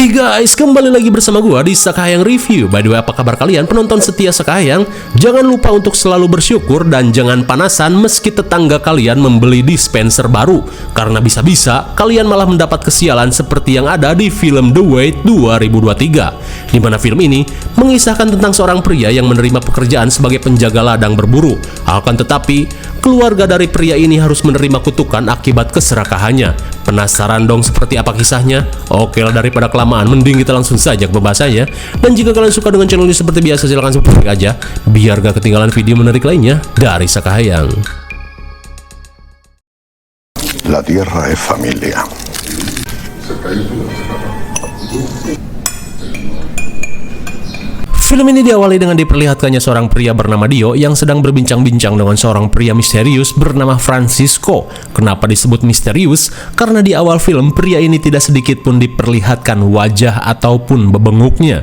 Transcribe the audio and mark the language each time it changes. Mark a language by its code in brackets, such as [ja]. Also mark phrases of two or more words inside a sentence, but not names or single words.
[id] guys, kembali lagi bersama gua di Sakahayang Review. [en] By the way, [id] apa kabar kalian penonton setia Sakahayang? Jangan lupa untuk selalu bersyukur dan jangan panasan meski tetangga kalian membeli dispenser baru, karena bisa-bisa kalian malah mendapat kesialan seperti yang ada di film The Wait 2023, di mana film ini mengisahkan tentang seorang pria yang menerima pekerjaan sebagai penjaga ladang berburu. Akan tetapi, keluarga dari pria ini harus menerima kutukan akibat keserakahannya. Penasaran dong seperti apa kisahnya? Oke lah, daripada kelamaan, mending kita langsung saja ke pembahasannya. Dan jika kalian suka dengan channel ini seperti biasa, silahkan subscribe aja biar gak ketinggalan video menarik lainnya dari Sakahayang. [es] La tierra es familia. [id] Film ini diawali dengan diperlihatkannya seorang pria bernama Dio yang sedang berbincang-bincang dengan seorang pria misterius bernama Francisco. Kenapa disebut misterius? Karena di awal film pria ini tidak sedikit pun diperlihatkan wajah ataupun bebenguknya.